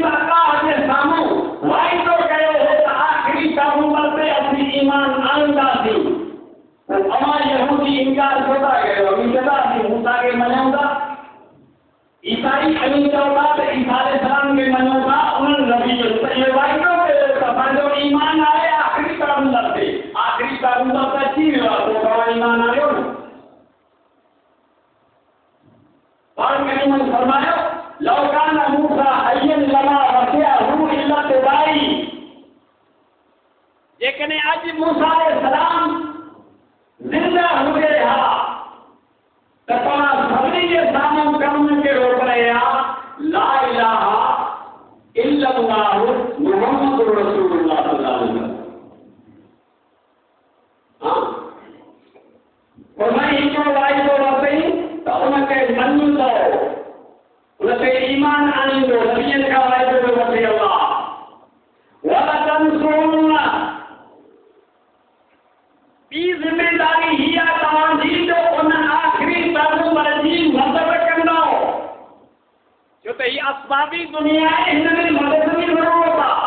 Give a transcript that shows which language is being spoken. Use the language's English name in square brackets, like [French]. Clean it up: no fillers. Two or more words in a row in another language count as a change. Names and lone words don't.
[Sindhi] अल्लाह जे साम्हूं वाइदो कयो हो त आख़िरी पैगंबर ते असीं ईमान आणींदासीं अमा यहूदी इनकार छो था कयो चवंदासीं मूसा खे मञूं था ईसाई अमीन चवनि था त ईसा अलैहिस्सलाम खे मञूं था उन्हनि नबी जो त इहो वाइदो कयो त पंहिंजो ईमान आहे आख़िरी पैगंबर ते आख़िरी पैगंबर त अची वियो आहे पोइ तव्हां ईमान आणियो न पाण करीम फरमायो [Arabic] لو كان موسى حيا لما وسعه إلا اتباعي [Sindhi] जेकॾहिं अॼु मूसा अलैहिस्सलाम ज़िंदा हुजे हा त तव्हां सभिनी जे साम्हूं कमु कहिड़ो करे हा [Arabic] لا إله إلا الله محمد رسول الله صلى الله عليه وسلم [Sindhi] और मैं हिकिड़ो वाइदो वरितई त उनखे मञींदो, उनखे ईमान आणींदो, नबियनि खां वाइदो पियो वठे अल्लाह। वलतंसुरुन्ना, ॿी ज़िमेदारी हीअ आहे तव्हांजी जो उन आख़िरी पैगंबर जी मदद कंदो, छो त हीअ असबाबी दुनिया आहे, हिन में मदद जी ज़रूरत आहे।